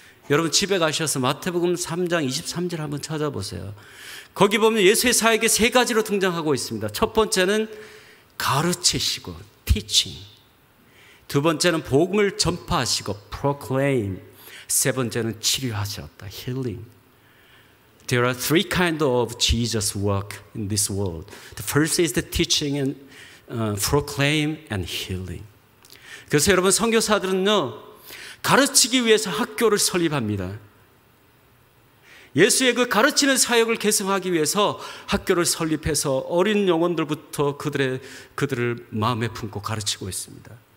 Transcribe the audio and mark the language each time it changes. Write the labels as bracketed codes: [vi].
[ko] 여러분 집에 가셔서 마태복음 3장 23절 한번 찾아보세요. 거기 보면 예수의 사역이 세 가지로 등장하고 있습니다. 첫 번째는 가르치시고 teaching, 두 번째는 복음을 전파하시고 proclaim, 세 번째는 치료하셨다 healing. [en] There are three kinds of Jesus' work in this world. The first is the teaching and proclaim and healing. [ko] 그래서 여러분, 선교사들은요, 가르치기 위해서 학교를 설립합니다. 예수의 그 가르치는 사역을 계승하기 위해서 학교를 설립해서 어린 영혼들부터 그들을 마음에 품고 가르치고 있습니다.